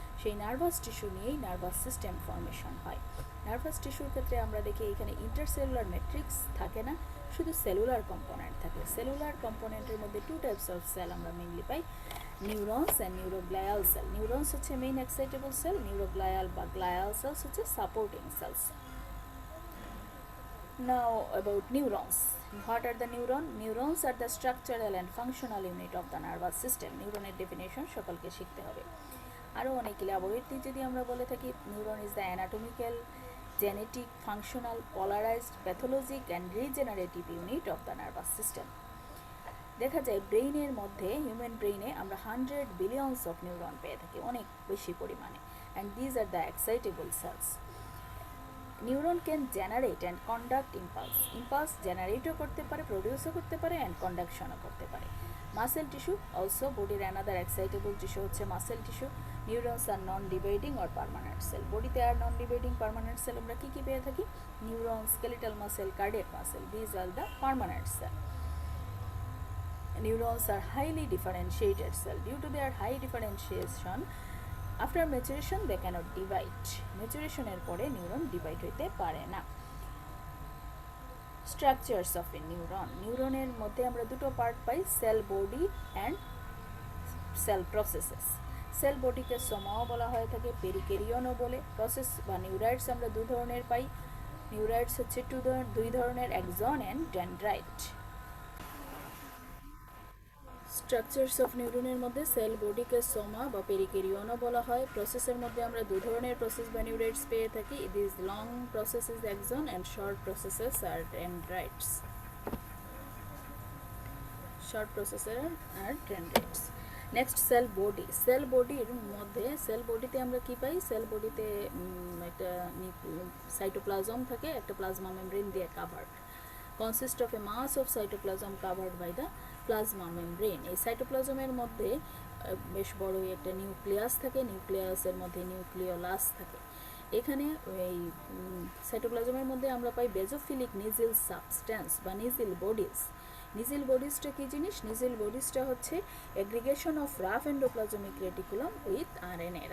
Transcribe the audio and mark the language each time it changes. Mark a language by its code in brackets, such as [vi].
[bn] সেই nervous tissue নিয়েই nervous system formation হয়। নার্ভাস টিস্যুর ক্ষেত্রে আমরা দেখি এখানে ইন্টারসেলুলার ম্যাট্রিক্স থাকে না, শুধু সেলুলার কম্পোনেন্ট থাকে। সেলুলার কম্পোনেন্টের মধ্যে টু টাইপস অফ সেল আমরা mainly pi, neurons and নিউরোগ্লায়াল sell. Neurons হচ্ছে মেইন এক্সাইটেবল সেল, নিউরোগ্লায়াল বা গ্লায়াল সেলস হচ্ছে supporting sales. [en] Now about neurons. What are the neurons? Neurons are the structural and functional unit of the nervous system. [bn] নিউরনের definition সকলকে শিখতে হবে। আরও অনেক [en] elaborately [bn] যদি আমরা বলে থাকি, [en] Neuron is the anatomical, genetic, functional, polarised, pathologic and regenerative unit of the nervous system. [bn] দেখা যায় ব্রেইনের মধ্যে, হিউম্যান ব্রেইনে আমরা 100 বিলিয়নস অফ নিউরন পেয়ে থাকি, অনেক বেশি পরিমাণে, [en] And these are the excitable cells. Neuron can generate and conduct impulse [bn] জেনারেটও করতে পারে, প্রডিউসও করতে পারে, অ্যান্ড কন্ডাকশনও করতে পারে। মাসেল টিস্যু অলসো বডির অ্যানাদার এক্সাইটেবল টিস্যু হচ্ছে muscle tissue. [en] Neurons are non dividing or permanent cell. [bn] বডিতে আর নন ডিভাইডিং পার্মানেন্ট সেল আমরা কী কী পেয়ে থাকি? Neuron, skeletal muscle, cardiac muscle, [en] These are the permanent cell. Neurons are highly differentiated cell. Due to their high differentiation, after maturation they cannot divide. [bn] Maturation এর পরে neuron divide হইতে পারে না। [en] Structures of a neuron. [bn] নিউরনের মধ্যে আমরা দুটো part pi, sell body and sell processes. Sell বডিকে সোমাও বলা হয়ে থাকে, পেরিকেরিয়নও বলে। প্রসেস বা নিউরাইডস আমরা দু ধরনের পাই। নিউরাইডস হচ্ছে দুই ধরনের, exon and dendrite. Structures of নিউরনের মধ্যে সেল বডিকে সোমা বা পেরিকেরিয়নও বলা হয়। প্রসেসের মধ্যে আমরা দু ধরনের প্রসেস বা নিউরাইডস পেয়ে থাকি, [en] This long processes axon and short processes আর dendrites. [bn] Short প্রসেসের আর dendrites. Next sell body. Sell বডির মধ্যে, সেল বডিতে আমরা কি পাই? সেল বডিতে একটা সাইটোপ্লাজম থাকে, একটা প্লাজমা মেমব্রেন দিয়ে covered, [en] consist of a mass of cytoplasm covered by the plasma membrane. [bn] এই সাইটোপ্লাজমের মধ্যে বেশ বড়ই একটা নিউক্লিয়াস থাকে, নিউক্লিয়াসের মধ্যে নিউক্লিওলাস থাকে। এখানে এই সাইটোপ্লাজমের মধ্যে আমরা পাই বেজোফিলিক নিজিল সাবস্ট্যান্স বা নিজিল বডিজ। নিজিল বডিজটা কী জিনিস? নিজিল বডিজটা হচ্ছে [en] Aggregation of rough endoplasmic reticulum with RNA.